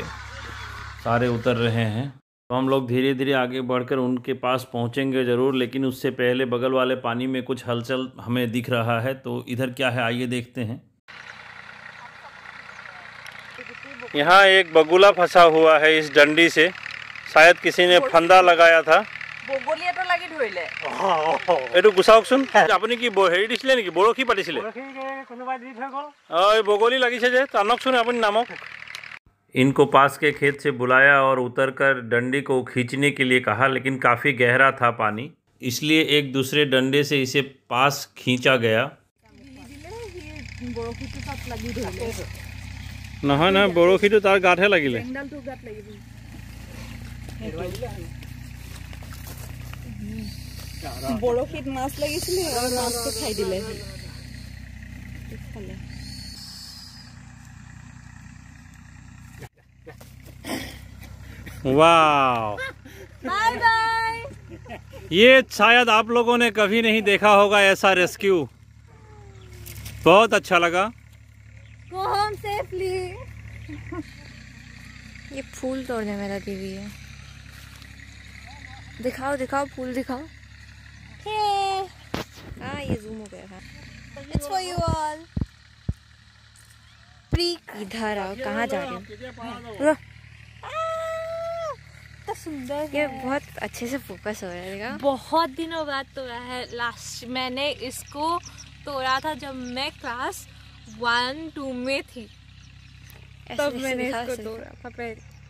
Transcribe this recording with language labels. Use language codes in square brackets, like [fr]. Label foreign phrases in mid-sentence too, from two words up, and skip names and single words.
[hi] सारे उतर रहे हैं तो हम लोग धीरे धीरे आगे बढ़कर उनके पास पहुंचेंगे ज़रूर, लेकिन उससे पहले बगल वाले पानी में कुछ हलचल हमें दिख रहा है। तो इधर क्या है, आइए देखते हैं। यहाँ एक बगुला फंसा हुआ है इस डंडी से, शायद किसी ने फंदा लगाया था। [as] বগলীয়াটো লাগি ধৰিলে। এইটো গুচাওকচোন। আপুনি কি হেৰি দিছিলে নেকি, বৰশী পাতিছিলে? বগলী লাগিছে যে, টানকচোন আপুনি নামক। [hi] इनको पास के खेत से बुलाया और उतरकर डंडी को खींचने के लिए कहा, लेकिन काफ़ी गहरा था पानी, इसलिए एक दूसरे डंडे से इसे पास खींचा गया। [as] নহয় নহয়, বৰশীটো তাৰ গাতহে লাগিলে। বৰশীত মাছ লাগিছিলে আৰু মাছটো খাই দিলে। [hi] वाह, [en] bye bye. [hi] ये शायद आप लोगों ने कभी नहीं देखा होगा ऐसा रेस्क्यू। बहुत अच्छा लगा। [en] Go home safely. [hi] ये फूल तोड़ने में लगी हुई है। दिखाओ दिखाओ, फूल दिखाओ। हाँ, ये जूम हो गया था। [en] It's for you all. [hi] इधर आओ, कहाँ जा रहे हो? तो सुंदर ये है। बहुत अच्छे से फोकस हो रहा है, देखा? बहुत दिनों बाद तोड़ा है। लास्ट मैंने इसको तोड़ा था जब मैं क्लास 1-2 में थी, तब मैंने इसको तोड़ा था पहले।